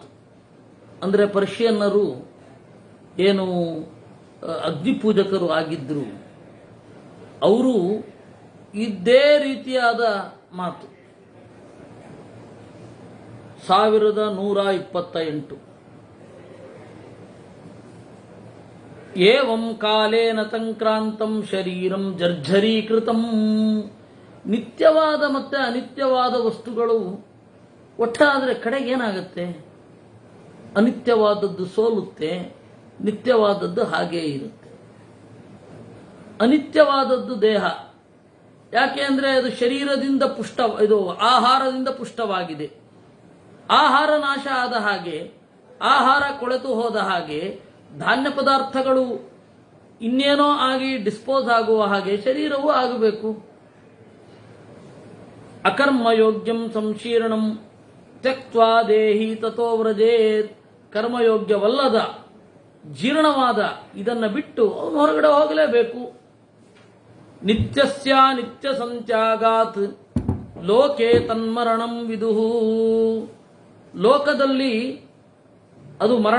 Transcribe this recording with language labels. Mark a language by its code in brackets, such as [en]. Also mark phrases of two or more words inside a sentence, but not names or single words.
[kn] ಅಂದರೆ ಪರ್ಷಿಯನ್ನರು ಏನು ಅಗ್ನಿಪೂಜಕರು ಆಗಿದ್ರು, ಅವರು ಇದೇ ರೀತಿಯಾದ ಮಾತು. [sa] 1128 ಏವಂ ಕಾಲೇನ ಸಂಕ್ರಾಂತಂ ಶರೀರಂ ಜರ್ಜರೀಕೃತಂ. [kn] ನಿತ್ಯವಾದ ಮತ್ತೆ ಅನಿತ್ಯವಾದ ವಸ್ತುಗಳು ಒಟ್ಟಾದರೆ ಕಡೆಗೆ ಏನಾಗುತ್ತೆ? ಅನಿತ್ಯವಾದದ್ದು ಸೋಲುತ್ತೆ, ನಿತ್ಯವಾದದ್ದು ಹಾಗೇ ಇರುತ್ತೆ. ಅನಿತ್ಯವಾದದ್ದು ದೇಹ. ಯಾಕೆ ಅಂದರೆ ಅದು ಶರೀರದಿಂದ ಇದು ಆಹಾರದಿಂದ ಪುಷ್ಟವಾಗಿದೆ. ಆಹಾರ ನಾಶ ಆದ ಹಾಗೆ, ಆಹಾರ ಕೊಳೆತು ಹೋದ ಹಾಗೆ, ಧಾನ್ಯ ಪದಾರ್ಥಗಳು ಇನ್ನೇನೋ ಆಗಿ ಡಿಸ್ಪೋಸ್ ಆಗುವ ಹಾಗೆ ಶರೀರವೂ ಆಗಬೇಕು. [sa] ಅಕರ್ಮಯೋಗ್ಯಂ ಸಂಶೀರ್ಣಂ ತ್ಯಕ್ತ್ವಾ ದೇಹಿ ತಥೋ ವ್ರಜೇತ್. [kn] ಕರ್ಮಯೋಗ್ಯವಲ್ಲದ ಜೀರ್ಣವಾದ ಇದನ್ನು ಬಿಟ್ಟು ಅವನು ಹೊರಗಡೆ ಹೋಗಲೇಬೇಕು. [sa] ನಿತ್ಯಸ್ಯ ನಿತ್ಯ ಸಂತ್ಯಾಗಾತ್ ಲೋಕೆ ತನ್ಮರಣಂ ವಿದುಹು. [kn] ಲೋಕದಲ್ಲಿ ಅದು ಮರಣ.